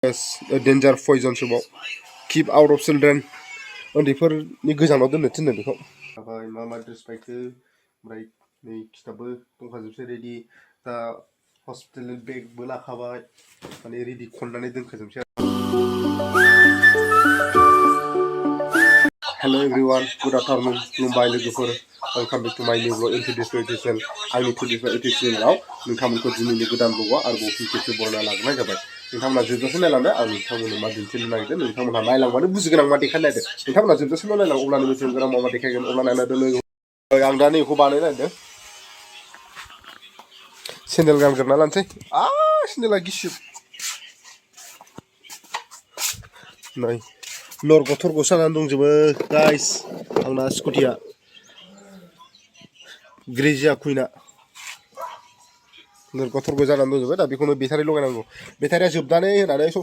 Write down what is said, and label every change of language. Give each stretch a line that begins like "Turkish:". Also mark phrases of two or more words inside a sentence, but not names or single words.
English: Yes, a danger poison
Bodo: समाव
English: keep out of children
Bodo: उन्दैफोरनि गोजानाव दोननो थिननो बेखौ ओमफ्राय मा मा ड्रेस बायखो ओमफ्राय नै खिथाबबो दंखाजोबसै रेडि दा हस्पिटेल बेगबो लाखाबाय माने रेडि खननानै दोनखाजोबसै
English: Hello everyone, good afternoon,
Bodo: खुलुमबाय लोगोफोर
English: welcome back to my new vlog into this channel
Bodo: आंनि todaysvlog67 channelआव नोंथांमोनखौ दिनैनि गोदान vlogआव आरोबाव फिन खेबसे बरायना लाग्रोनाय जाबाय नोंथांमोना जोबजासे नायलांदो आं नोंथांमोननो मा दिन्थिनो नागिरदों नोंथांमोनहा नायलांबानो बुजिगोन आं मा देखायनो नागिरदों नोंथांमोना जोबजासेल' नायलां अब्लानो मिथिगोन आं मा देखायगोन अब्ला नायनांदो लोगो आं दा नैखौ बानायनो नागिरदों सेन्देल गानग्रोना लानोसै सेन्देला गिसिब नै लर गथर गसानानै दंजोबो गाइस आंना स्कुटिया ग्रेजिया कुइना लर गथर जानानै दंजोबो दा बेखौनो बेटारि लगायनांगौ बेटारिया जोबनानै होनानै सब